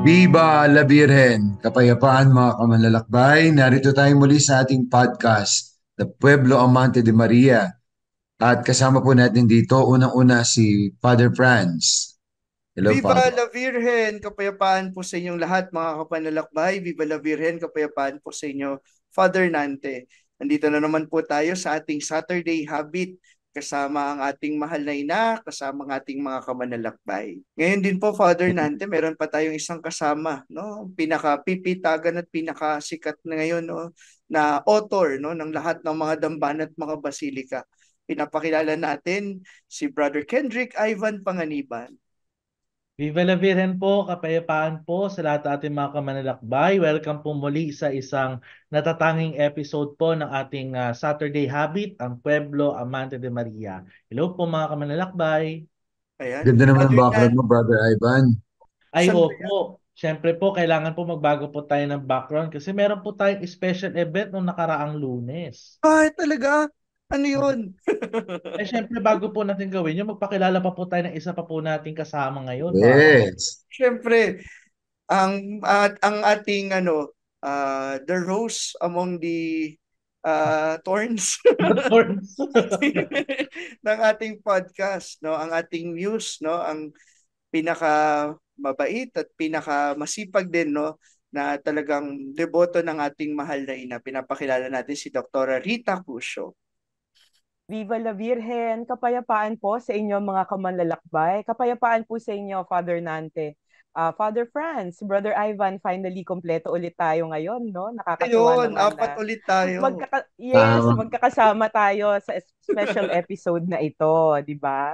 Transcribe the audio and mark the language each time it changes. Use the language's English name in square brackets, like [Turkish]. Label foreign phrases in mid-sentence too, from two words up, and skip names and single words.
[Spanish] Viva la Virgen! [Filipino] Kapayapaan mga kamanlalakbay, narito tayo muli sa ating podcast, The Pueblo Amante de Maria. At kasama po natin dito, unang-una si Father Franz. Hello, [Spanish] Viva [Filipino] Father. [Spanish] la Virgen! [Filipino] Kapayapaan po sa inyong lahat mga kapanlalakbay. [Spanish] Viva la Virgen! [Filipino] Kapayapaan po sa inyo, Father Nante. Nandito na naman po tayo sa ating Saturday Habit kasama ang ating mahal na ina, kasama ang ating mga kamanlalakbay. Ngayon din po, Father Nante, meron pa tayong isang kasama, no? Pinaka-pipitagan at pinakasikat na ngayon, no? Na author, no? Ng lahat ng mga damban at mga basilika. Pinapakilala natin si Brother Kendrick Ivan Panganiban. [Spanish] Viva la Virgen [Filipino] po, kapayapaan po sa lahat ng ating mga kamanlalakbay. Welcome po muli sa isang natatanging episode po ng ating Saturday Habit, ang Pueblo Amante de Maria. Hello po mga kamanlalakbay. Ayan. Ganda naman ang Brother background Nan, mo, Brother Ivan. Ay saan ba yan? opo, syempre po kailangan po magbago po tayo ng background kasi meron po tayong [English] special event [Filipino] nung nakaraang Lunes. Ay, talaga? Ano yun? Eh syempre bago po natin gawin yun, magpakilala pa po tayo ng isa pa po nating kasama ngayon mga Yes. Siyempre, ang ating [English] the rose among the thorns [Filipino] kapatid. ng ating podcast, no? Ang ating muse, no? Ang pinaka mabait at pinaka masipag din, no? Na talagang deboto ng ating mahal na ina. Pinapakilala natin si Dr. Rita Cusio. [Spanish] Viva la Virgen! [Filipino] Kapayapaan po sa inyo mga kamanlalakbay. Kapayapaan po sa inyo, Father Nante. Father Franz, Brother Ivan, finally kompleto ulit tayo ngayon, no? Nakakatuwa Ayun, naman apat na ulit tayo. Tama. magkakasama tayo sa [English] special episode [Filipino] na ito, di ba?